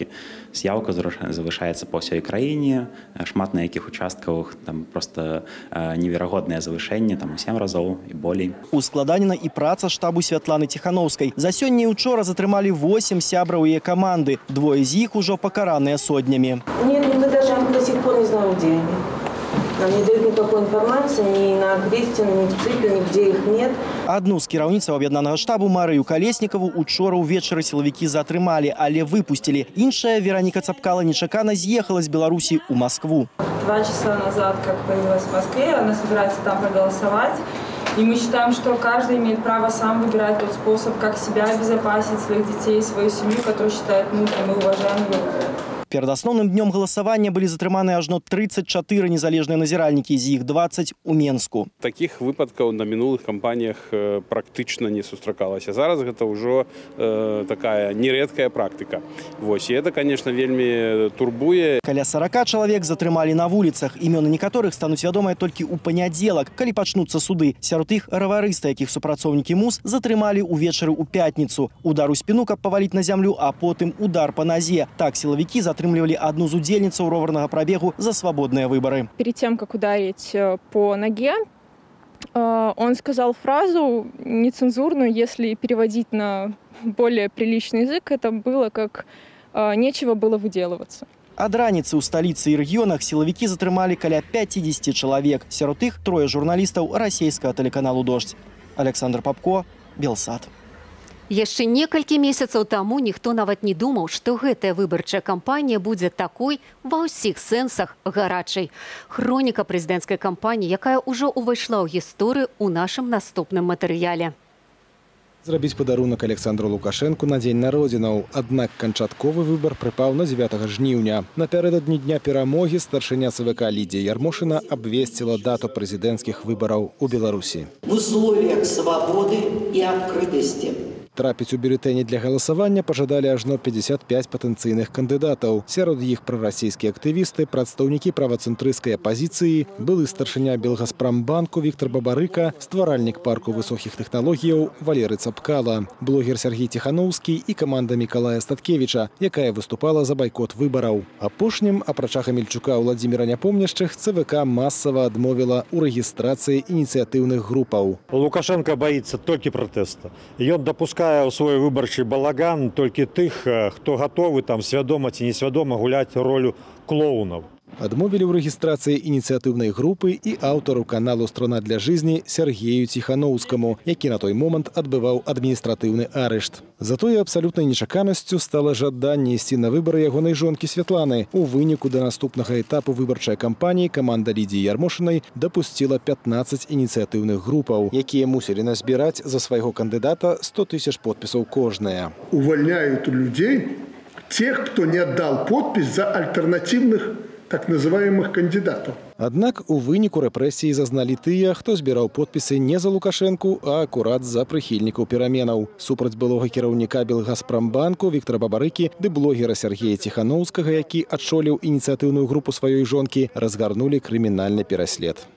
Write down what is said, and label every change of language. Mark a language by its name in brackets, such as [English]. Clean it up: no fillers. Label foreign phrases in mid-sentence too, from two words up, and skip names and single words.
[Belarusian] Яўка завышаецца па ўсёй краіне, шмат на якіх участках там проста неверагодныя завышэнне, там у 7 разоў і болей. Ускладанена і праца штабу Святланы Тихановскай. За сёння і учора затрымалі 8 сябраў яе каманды. 2 з іх ужо пакараныя сотнямі. [Russian] Нет, мы даже до сих пор не знаем, где они. Нам не дают никакой информации ни на Крестин, ни в ЦИПе, нигде их нет. [Belarusian] Одну з кіраўніцаў аб'яднанага штабу Марыю Калеснікаву учора ўвечары сілавікі затрымалі, але выпусцілі. Іншая Вероніка Цапкала нечакана з'ехала з Беларусі ў Москву. [Russian] 2 часа назад, как появилась в Москве, она собирается там проголосовать. И мы считаем, что каждый имеет право сам выбирать тот способ, как себя обезопасить, своих детей, свою семью, которую считает нужным, и уважаем ее. Перед основным днем голосования были [Belarusian] затрыманы ажно 34 незалежныя назіральнікі, з іх 20 у Менску. Таких выпадкаў на мінулых кампаніях практычна не сустракалася. Зараз гэта ўжо такая нерэдкая практыка. Вось, і [Russian] это, конечно, [Belarusian] вельмі турбуе. Каля 40 чалавек затрымалі на вуліцах. Імёны некаторых стануць вядомыя толькі ў панядзелак, калі пачнуцца суды. Сярод іх раварысты, якіх супрацоўнікі МУС затрымалі ўвечары ў пятніцу. Удар у спіну, каб паваліць на зямлю, а потым удар па назе. Так сілавікі затрымлівалі одну з удзельніцаў роварнага прабегу [Russian] за свободные выборы. [Belarusian] Перед тем, как ударить по ноге, он сказал фразу нецензурную, если переводить на более приличный язык, это было как «нечего было выделываться». Ад раніцы ў сталіцы і рэгіёнах сілавікі затрымалі каля 50 чалавек. Сярод іх 3 журналістаў расійскага тэлеканалу «Дождь». Александр Попко, Белсат. Яшчэ некалькі месяцаў таму ніхто нават не думаў, што гэтая выбарчая кампанія будзе такой ва ўсіх сэнсах гарачай. Хроніка прэзідэнцкай кампаніі, якая ўжо ўвайшла ў гісторыю ў нашым наступным матэрыяле. Зрабіць падарунак Александру Лукашэнку на дзень народзінаў. Аднак канчатковы выбар прыпаў на 9 жніўня. Напярэдадні дня перамогі старшыня ЦВК Лідія Ярмошына абвесціла дату прэзідэнцкіх выбараў у Беларусі. [Russian] В условиях свободы и открытости. [Belarusian] Трапіць у бюлетэні для галасавання пажадалі ажно 55 патэнцыйных кандыдатаў. Сярод іх прарасійскія актывісты, прадстаўнікі правацэнтрысцкай апазіцыі, былы старшыня Белгазпрамбанку Віктор Бабарыка, стваральнік парку высокіх тэхналогіяў Валерый Цапкала, блогер Сергей Тихановскі і каманда Мікалая Статкевіча, якая выступала за байкот выбараў. Апошнім, апрача Хамельчука Владзіміра Няпомняшчых, ЦВК масава адмовіла ў рэгістрацыі ініцыятыўных групаў. [Russian] Лукашенко боится только протеста. [Belarusian] Ён допускае у свой выбарчы балаган толькі тых, хто гатовы там свядома ці несвядома гуляць ролю клоунаў. Адмовілі ў рэгістрацыі ініцыятыўнай групы і аўтару каналу «Страна для жизни» Сергею Тихановскому, які на той момант адбываў адміністратыўны арышт. Затое абсалютнай нечаканасцю стала жаданне ісці на выбары ягонай жонкі Святланы. У выніку да наступнага этапу выбарчай кампаніі каманда Лідіі Ярмошынай дапусціла 15 ініцыятыўных групаў, якія мусілі назбіраць за свайго кандыдата 100 000 подпісаў кожная. [Russian] Увольняют людей тех, кто не отдал подпись за альтернативных так называемых кандидатов. [Belarusian] Аднак у выніку рэпрэсіі зазналі тыя, хто збіраў подпісы не за Лукашэнку, а акурат за прыхільнікаў пераменаў. Супраць былога кіраўніка Белгазпрамбанку Віктора Бабарыкі ды блогера Сергея Тихановскага, які адшоліў ініцыятыўную групу сваёй жонкі, разгарнулі крымінальны пераслед.